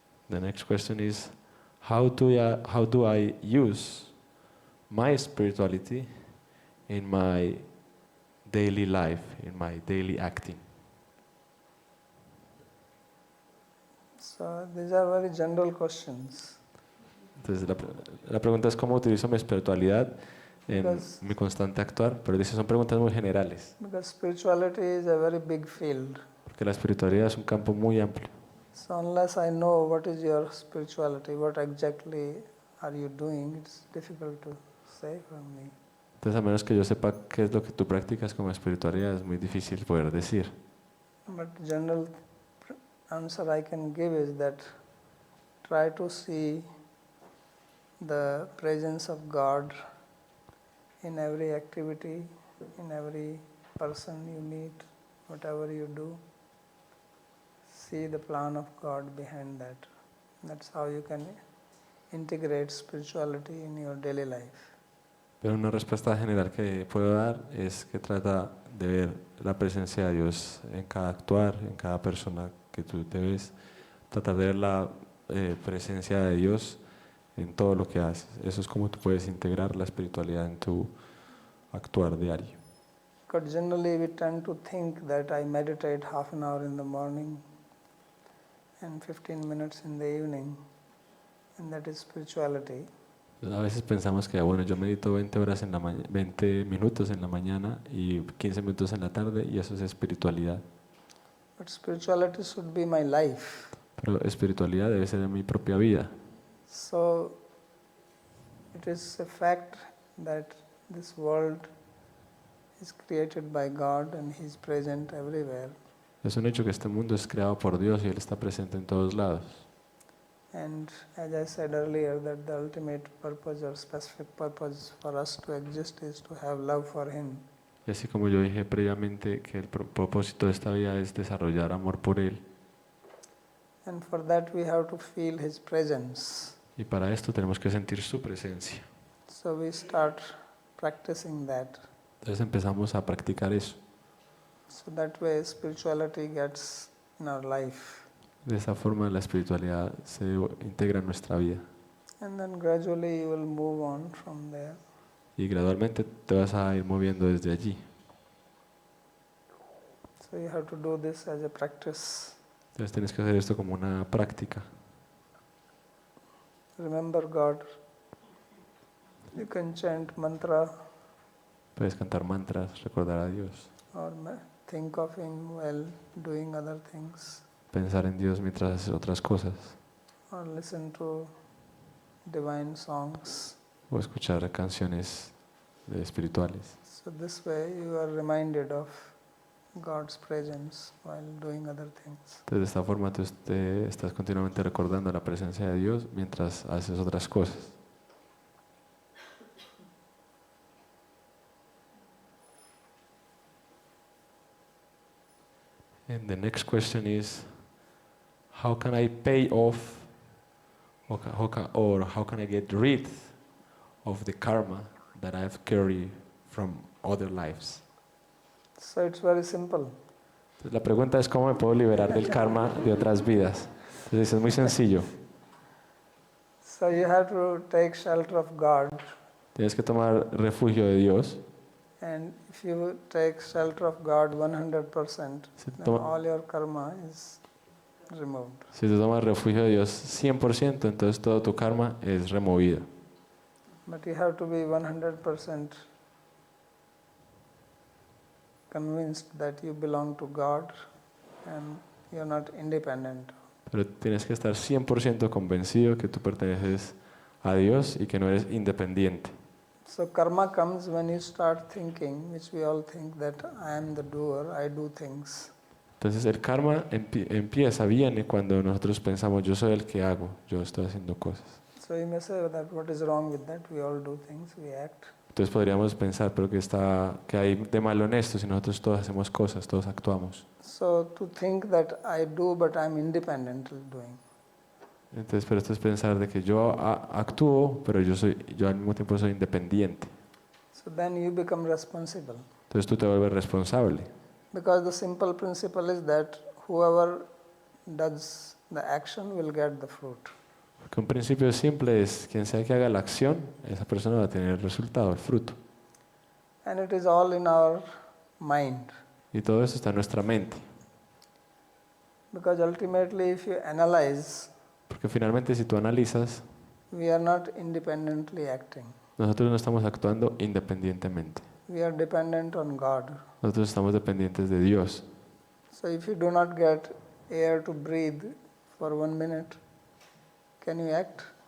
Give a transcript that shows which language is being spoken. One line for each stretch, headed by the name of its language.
English: The next question is, how do I use my spirituality in my daily life, in my daily acting? So these are very general questions.
Spanish: Entonces la pregunta es cómo utilizo mi espiritualidad en
English: Because-
Spanish: mi constante actuar, pero dice son preguntas muy generales,
English: Because spirituality is a very big field.
Spanish: porque la espiritualidad es un campo muy amplio.
English: So unless I know what is your spirituality, what exactly are you doing, it's difficult to say from me.
Spanish: Entonces a menos que yo sepa qué es lo que tú practicas como espiritualidad, es muy difícil poder decir.
English: But general answer I can give is that try to see the presence of God in every activity, in every person you meet, whatever you do. See the plan of God behind that. That's how you can integrate spirituality in your daily life.
Spanish: Pero una respuesta general que puedo dar es que trata de ver la presencia de Dios en cada actuar, en cada persona que tú te ves, tratar de ver la presencia de Dios en todo lo que haces. Eso es como tú puedes integrar la espiritualidad en tu actuar diario.
English: Because generally we tend to think that I meditate half an hour in the morning and 15 minutes in the evening, and that is spirituality.
Spanish: A veces pensamos que bueno, yo medito 20 minutos en la mañana y 15 minutos en la tarde y eso es espiritualidad.
English: But spirituality should be my life.
Spanish: Pero espiritualidad debe ser en mi propia vida.
English: So it is a fact that this world is created by God and He is present everywhere.
Spanish: Es un hecho que este mundo es creado por Dios y Él está presente en todos lados.
English: And as I said earlier, that the ultimate purpose or specific purpose for us to exist is to have love for Him.
Spanish: Y así como yo dije previamente que el propósito de esta vida es desarrollar amor por Él.
English: And for that we have to feel His presence.
Spanish: Y para esto tenemos que sentir su presencia.
English: So we start practicing that.
Spanish: Entonces empezamos a practicar eso.
English: So that way spirituality gets in our life.
Spanish: De esa forma la espiritualidad se integra en nuestra vida.
English: And then gradually you will move on from there.
Spanish: Y gradualmente te vas a ir moviendo desde allí.
English: So you have to do this as a practice.
Spanish: Entonces tienes que hacer esto como una práctica.
English: Remember God. You can chant mantra
Spanish: Puedes cantar mantras, recordar a Dios,
English: or think of Him while doing other things,
Spanish: pensar en Dios mientras haces otras cosas,
English: or listen to divine songs.
Spanish: o escuchar canciones espirituales.
English: So this way you are reminded of God's presence while doing other things.
Spanish: Entonces de esta forma tú estás continuamente recordando la presencia de Dios mientras haces otras cosas.
English: And the next question is, how can I pay off, or how can I get rid of the karma that I've carried from other lives? So it's very simple.
Spanish: Entonces, la pregunta es cómo me puedo liberar del karma de otras vidas. Entonces es muy sencillo.
English: So you have to take shelter of God,
Spanish: Tienes que tomar refugio de Dios.
English: and if you take shelter of God 100%,
Spanish: Si
English: then
Spanish: toma-
English: all your karma is removed.
Spanish: Si tú tomas refugio de Dios 100%, entonces todo tu karma es removido.
English: But you have to be 100% convinced that you belong to God and you're not independent.
Spanish: Pero tienes que estar 100% convencido que tú perteneces a Dios y que no eres independiente.
English: So karma comes when you start thinking, which we all think, that I am the doer, I do things.
Spanish: Entonces el karma viene cuando nosotros pensamos yo soy el que hago, yo estoy haciendo cosas.
English: So you may say that what is wrong with that? We all do things, we act.
Spanish: Entonces podríamos pensar, pero que hay de malo en esto si nosotros todos hacemos cosas, todos actuamos.
English: So to think that I do but I'm independently doing.
Spanish: Entonces, pero esto es pensar de que yo actúo, pero yo al mismo tiempo soy independiente.
English: So then you become responsible.
Spanish: Entonces tú te vuelves responsable.
English: Because the simple principle is that whoever does the action will get the fruit.
Spanish: Porque un principio simple es, quien sea que haga la acción, esa persona va a tener el resultado, el fruto.
English: And it is all in our mind.
Spanish: Y todo eso está en nuestra mente.
English: Because ultimately if you analyze,
Spanish: Porque finalmente si tú analizas,
English: we are not independently acting.
Spanish: nosotros no estamos actuando independientemente.
English: We are dependent on God.
Spanish: Nosotros estamos dependientes de Dios.
English: So if you do not get air to breathe for 1 minute, can you act?